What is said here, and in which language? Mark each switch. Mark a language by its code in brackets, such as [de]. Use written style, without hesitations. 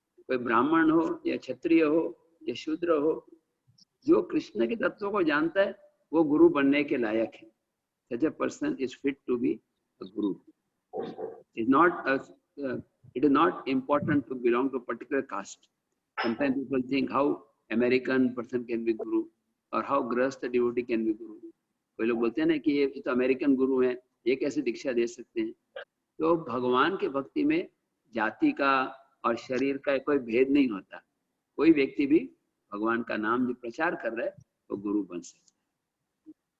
[hi] कोई ब्राह्मण हो या क्षत्रिय हो या शूद्र हो, जो कृष्ण के तत्व को जानता है वो गुरु बनने के लायक है. [en] Such a person is fit to be a guru. It is not important to belong to a particular caste. Sometimes people think how American person can be guru or how grahastha devotee can be guru. [hi] कोई लोग बोलते हैं ना कि ये तो American गुरु हैं, ये कैसे दीक्षा दे सकते हैं. तो भगवान के भक्ति में जाति का और शरीर का कोई भेद नहीं होता. कोई व्यक्ति भी भगवान का नाम जो प्रचार कर रहा है वो गुरु बन सकता है.